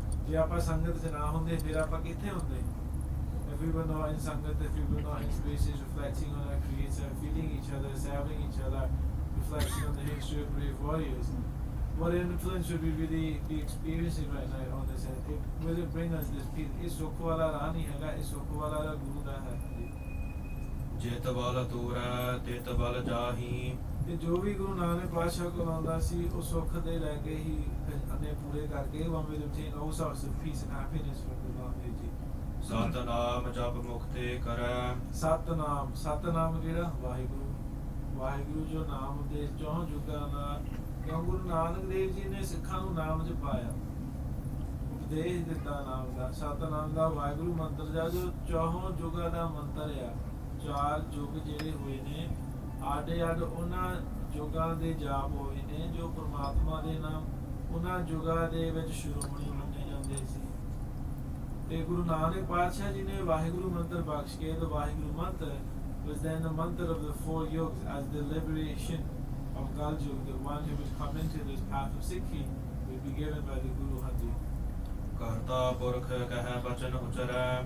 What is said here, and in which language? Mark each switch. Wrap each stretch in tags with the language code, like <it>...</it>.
<pa>ਜੇ ਆਪਾਂ ਸੰਗਤ 'ਚ ਨਾ ਹੁੰਦੇ ਫਿਰ ਆਪਾਂ ਕਿੱਥੇ ਹੁੰਦੇ?</pa> <en>If we were not in Sangat, if we were not in spaces reflecting on our Creator, feeding each other, serving each other, reflecting on the history of brave warriors, what influence would we really be experiencing right now on this earth? Will it bring us this peace?</en> <pa>ਇਸ ਸੁੱਖ ਵਾਲਾ ਰਾਹ ਨਹੀਂ ਹੈਗਾ, ਇਸ ਸੁੱਖ ਵਾਲਾ ਰਾਹ ਗੁਰੂ ਦਾ ਹੈ। ਜਿਤ ਬਲ ਤੂਰੈ ਤਿਤ ਬਲ ਜਾਹੀ। ਤੇ ਜੋ ਵੀ ਗੁਰੂ ਨਾਨਕ ਪਾਤਸ਼ਾਹ ਕੋਲ ਆਉਂਦਾ ਸੀ ਉਹ ਸੁੱਖ ਦੇ ਲੈ ਕੇ ਹੀ ਅੰਨੇ ਪੂਰੇ ਕਰਕੇ</pa> <en>one will obtain all sorts of peace and happiness from the Lord</en> <pa>ਜੀ। ਸਤਨਾਮ ਜਪ ਮੁਕਤੇ ਕਰੈ। ਸਤਨਾਮ ਜਿਹੜਾ ਵਾਹਿਗੁਰੂ ਜੋ ਨਾਮ ਦੇ ਚੌਂ ਜੁਗਾਂ ਦਾ, ਕਿਉਂ ਗੁਰੂ ਨਾਨਕ ਦੇਵ ਜੀ ਨੇ ਸਿੱਖਾਂ ਨੂੰ ਨਾਮ ਜਪਾਇਆ, ਉਪਦੇਸ਼ ਦਿੱਤਾ ਨਾਮ ਦਾ। ਸਤਨਾਮ ਦਾ ਵਾਹਿਗੁਰੂ ਮੰਤਰ ਦਾ ਜੋ ਚੌਹਾਂ ਜੁਗਾਂ ਦਾ ਮੰਤਰ ਆ। ਚਾਰ ਯੁੱਗ ਜਿਹੜੇ ਹੋਏ ਨੇ ਆਡੇ ਅੱਡ ਉਹਨਾਂ ਯੁੱਗਾਂ ਦੇ ਜਾਪ ਹੋਏ ਨੇ ਜੋ ਪਰਮਾਤਮਾ ਦੇ ਨਾਮ ਉਹਨਾਂ ਯੁੱਗਾਂ ਦੇ ਵਿੱਚ ਸ਼੍ਰੋਮਣੀ ਮੰਨੇ ਜਾਂਦੇ ਸੀ। ਤੇ ਗੁਰੂ ਨਾਨਕ ਪਾਤਸ਼ਾਹ ਜੀ ਨੇ ਵਾਹਿਗੁਰੂ ਮੰਤਰ ਬਖਸ਼ ਕੇ</pa> <en>the Waheguru mantra was then the mantra of the four yugs as the liberation of Kal Yug, the one who would come into this path of Sikhi would be given by the Guru Hadi.</en> <pa>ਕਰਤਾ ਪੁਰਖ ਕਹਿ ਬਚਨ ਉਚਰੈ।</pa>